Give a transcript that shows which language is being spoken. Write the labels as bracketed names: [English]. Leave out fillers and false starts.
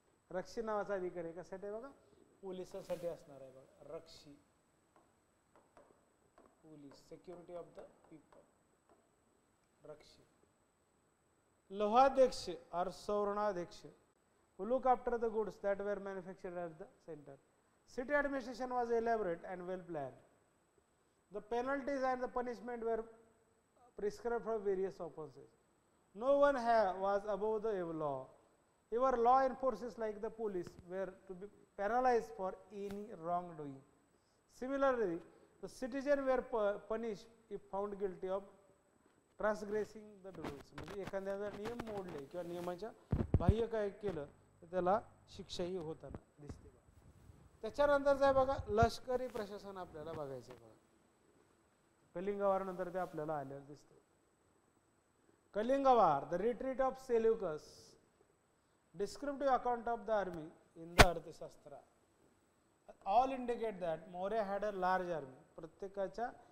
[Marathi] रक्षी नावाचा अधिकारी कशासाठी आहे बघा, पोलिसासाठी असणार आहे बघा. [English] रक्षी police, security of the people, रक्षी. लोहाध्यक्ष और सवर्णाध्यक्ष, who look after the goods that were manufactured at the center. City administration was elaborate and well planned. The penalties and the punishment were prescribed for various offenses. No one was above the law. Even law enforcers like the police were to be penalized for any wrongdoing. Similarly, the citizens were punished if found guilty of transgressing the rules. [Marathi] म्हणजे एखाद्याचा नियम मोडले किंवा नियमाच्या बाह्य काय केलं तर त्याला शिक्षाही होताना दिसते. त्याच्यानंतर आहे बघा लष्करी प्रशासन आपल्याला बघायचं आहे बघा. कलिंग वार नंतर ते आपल्याला आलेलं दिसतं. [English] Kalinga war, the retreat of Seleucus, descriptive account of the army in the Arthashastra. All indicate that Maurya had a large army. [Marathi] प्रत्येकाच्या